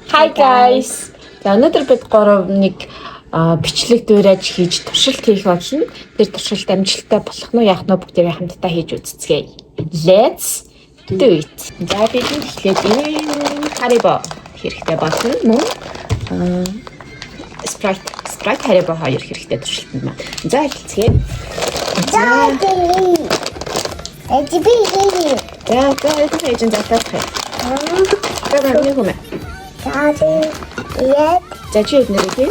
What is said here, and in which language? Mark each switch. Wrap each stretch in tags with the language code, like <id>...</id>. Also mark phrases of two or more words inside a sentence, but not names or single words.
<en>Hi guys.</en> <mn>Өнөөдөр бид 3 бичлэг дуурайж хийж туршилт хийх болно. Тэр туршилт амжилттай болох нь яах нь бүгдээ хамтдаа хийж үзцгээе.</mn> <en>Let's do it.</en> <mn>За бид эхлээд Haribo хэрэгтэй болно мөн Sprite Haribo хоёр хэрэгтэй туршилтанд маань. За эхэлцгээе. За чи хэд нэрээ?</mn>